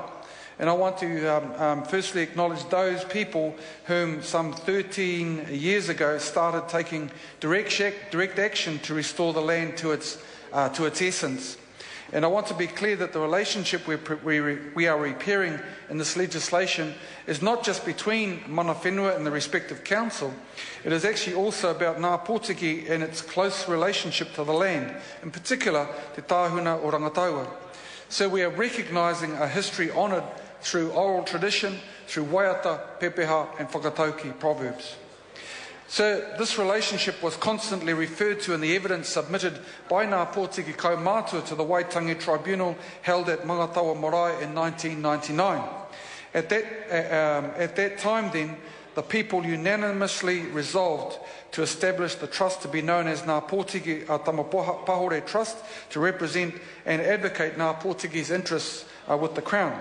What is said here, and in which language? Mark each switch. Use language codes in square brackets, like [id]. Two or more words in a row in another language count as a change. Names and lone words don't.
[en] And I want to firstly acknowledge those people whom some 13 years ago started taking direct action to restore the land to its essence. And I want to be clear that the relationship we are repairing in this legislation is not just between [mi] mana whenua [en] and the respective council. It is actually also about Ngā Pōtiki and its close relationship to the land, in particular Te Tāhuna o Rangataua. So we are recognising a history honoured through oral tradition, through [mi] waiata, pepeha [en] and whakatauki proverbs. So this relationship was constantly referred to in the evidence submitted by Ngā Pōtiki Kaumātua to the Waitangi Tribunal held at Mangatawa Marae in 1999. At that time then, the people unanimously resolved to establish the trust to be known as Ngā Pōtiki Tamapahore Trust to represent and advocate Ngā Pōtiki's interests with the Crown.